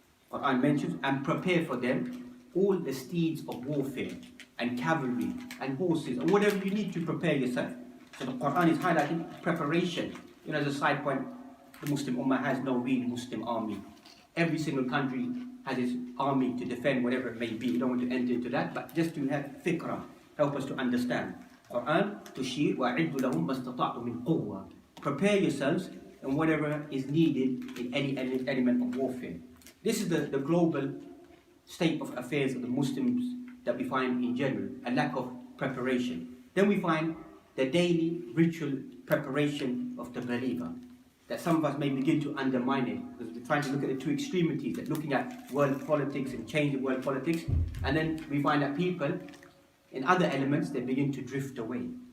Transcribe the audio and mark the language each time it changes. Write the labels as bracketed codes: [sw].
[en] Qur'an mentions, and prepare for them all the steeds of warfare, and cavalry, and horses, and whatever you need to prepare yourself. So the Qur'an is highlighting preparation. You know, as a side point, the Muslim Ummah has no real Muslim army. Every single country has its army to defend whatever it may be. We don't want to enter into that, but just to have fikrah, help us to understand. [ar] Qur'an, tushir, وَعِدُّ لَهُمْ مَا اسْتَطَعْتُم مِّن قُوَّةٍ. [en] Prepare yourselves in whatever is needed in any element of warfare. This is the global state of affairs of the Muslims that we find in general, a lack of preparation. Then we find the daily ritual preparation of the believer, that some of us may begin to undermine it, because we're trying to look at the two extremities, that looking at world politics and change of world politics, and then we find that people in other elements, they begin to drift away.